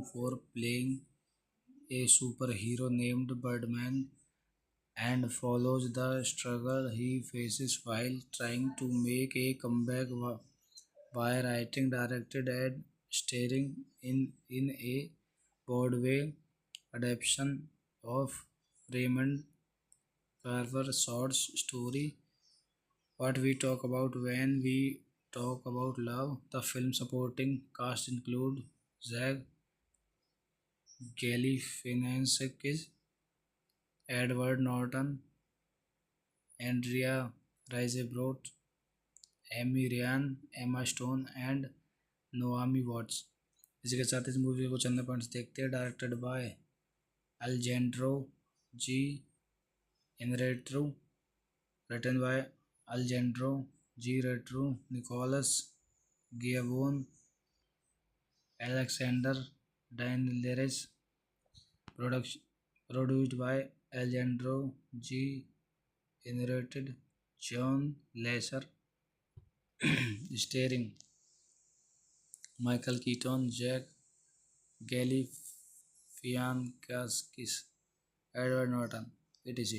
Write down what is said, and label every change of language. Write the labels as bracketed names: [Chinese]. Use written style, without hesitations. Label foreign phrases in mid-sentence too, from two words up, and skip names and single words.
[English] for playing a superhero named Birdman, and follows the struggle he faces while trying to make a comeback by writing, directed, and starring in a Broadway adaptation of Raymond Carver's short story What We Talk About When We Talk About Love. The film supporting cast include Zach Galifianakis, Edward Norton, Andrea Riseborough, Amy Ryan, Emma Stone and Naomi Watts. [Hindi] इसी के साथ इस मूवी को चंद पॉइंट्स देखते हैं। [English] directed by Alejandro G Inarritu, written by Alejandro G Retru, Nicolas Giacobone, Alexander Dinelaris, प्रोडक्शन produced by Alejandro G. Inarritu, John Lasser, starring Michael Keaton, Jack Galifianakis, Edward Norton, etc.